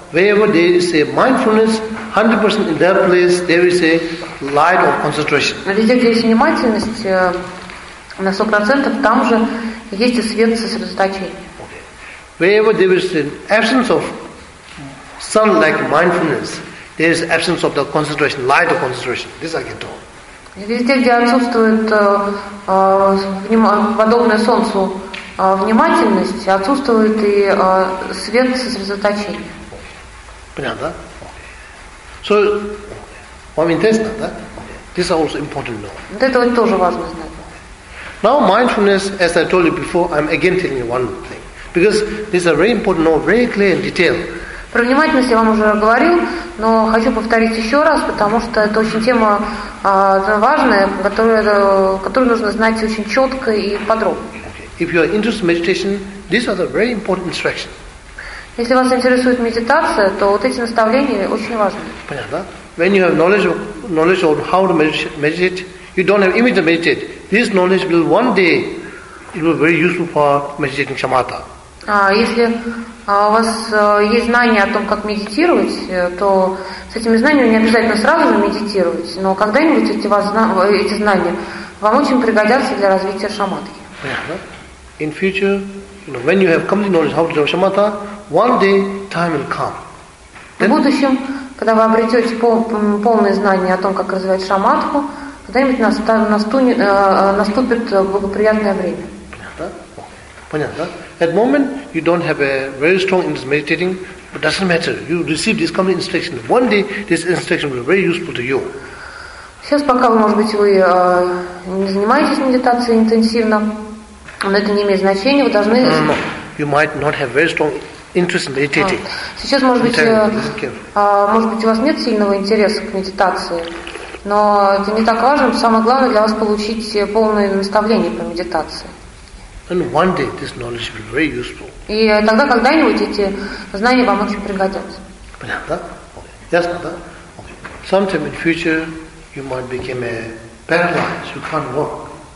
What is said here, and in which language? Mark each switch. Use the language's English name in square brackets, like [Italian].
[English] Wherever there is a mindfulness, 100% in that place, there is a light of concentration. [Russian] Везде, где есть внимательность, на 100%, там же есть и свет сосредоточения. [English] Wherever there is an absence of sun-like mindfulness, there is absence of the concentration, light of concentration. This I can tell. [Russian] Везде, где отсутствует подобное солнцу, внимательность, отсутствует и свет сосредоточения. Понятно, да? So, вам интересно, да? [English] This is also important to know. [Russian] Это тоже важно знать. [English] Now, mindfulness, as I told you before, I'm again telling you one thing. Because this is very important to know, very clear and detailed. [Russian] Про внимательность я вам уже говорил, но хочу повторить еще раз, потому что это очень тема важная, которую нужно знать очень четко и подробно. [English] If you are interested in meditation, these are the very important instructions. [Russian] Если вас интересует медитация, то вот эти наставления очень важны. Понятно? [English] When you have knowledge on how to meditate, you don't have image to meditate. This knowledge will one day, it will be very useful for meditating shamatha. [Russian] Если у вас есть знания о том, как медитировать, то с этими знаниями не обязательно сразу же медитировать, но когда-нибудь эти знания вам очень пригодятся для развития шаматхи. Понятно? [English] In future, you know, when you have complete knowledge how to do shamatha, one day time will come. [Russian] Then, в будущем, когда вы обретете полное знание о том, как развивать шаматху, когда-нибудь наступит благоприятное время. Понятно? Понятно? [English] At the moment, you don't have a very strong interest in meditating, but doesn't matter. You receive this complete instruction. One day, this instruction will be very useful to you. [Russian] Сейчас пока, может быть, вы не занимаетесь медитацией интенсивно, но это не имеет значения, вы должны... [English] No. You might not have very strong interest in meditating. [Russian] Сейчас, может быть, у вас нет сильного интереса к медитации, но это не так важно. Самое главное для вас получить полное наставление по медитации. [English] And one day this knowledge will be very useful. [Russian] И тогда когда-нибудь эти знания вам очень пригодятся. Понятно, да? Ясно, да? Okay. [English] sometime in future you might become paralyzed, you can't walk.